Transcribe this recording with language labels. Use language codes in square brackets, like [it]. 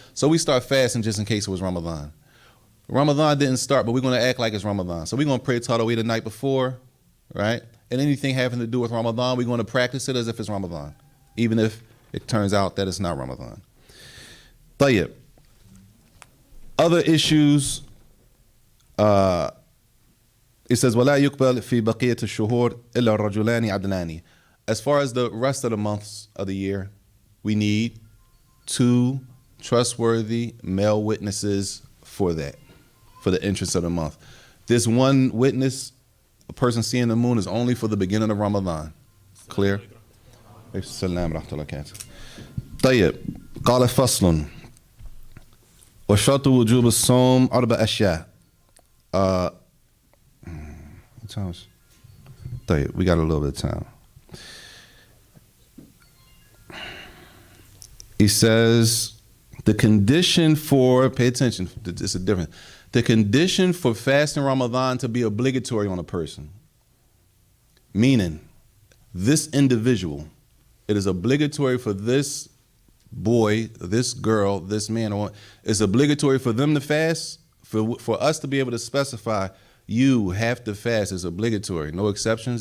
[en] So we start fasting just in case it was Ramadan. Ramadan didn't start, but we're going to act like it's Ramadan. So we're going to pray Tarawih the night before, right? And anything having to do with Ramadan, we're going to practice it as if it's Ramadan, even if it turns out that it's not Ramadan. Tayyib. Other issues, it says, [ar] وَلَا يُقْبَلْ فِي بَقِيَةِ الشُّهُورِ إِلَّا الرَّجُلَانِ عَدْلَانِ. [en] As far as the rest of the months of the year, we need 2 trustworthy male witnesses for that, for the entrance of the month. This one witness, a person seeing the moon, is only for the beginning of Ramadan. Clear? Assalamu alaikum. طيب. [ar] قال فصل وشرط وجوب الصوم 4 أشياء. [en] What time is it? We got a little bit of time. He says, the condition for, pay attention, it's a different, the condition for fasting Ramadan to be obligatory on a person, meaning this individual, it is obligatory for this boy, this girl, this man, or it's obligatory for them to fast, for us to be able to specify you have to fast is obligatory, no exceptions.